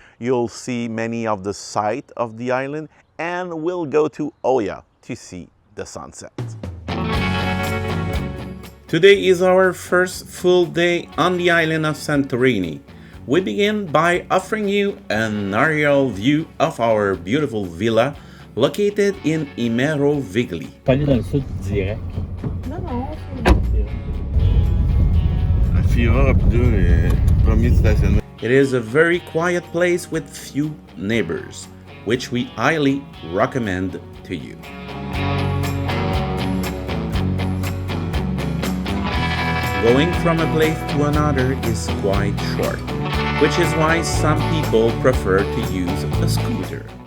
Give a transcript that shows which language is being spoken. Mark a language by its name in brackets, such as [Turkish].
[English] You'll see many of the sights of the island and we'll go to Oia to see the sunset. Today is our first full day on the island of Santorini. We begin by offering you an aerial view of our beautiful villa located in Imero Vigli. [French] Pas aller dans le sud direct. Non. Fira, premier stationnement. [English] It is a very quiet place with few neighbors, which we highly recommend to you. Going from a place to another is quite short, which is why some people prefer to use a scooter.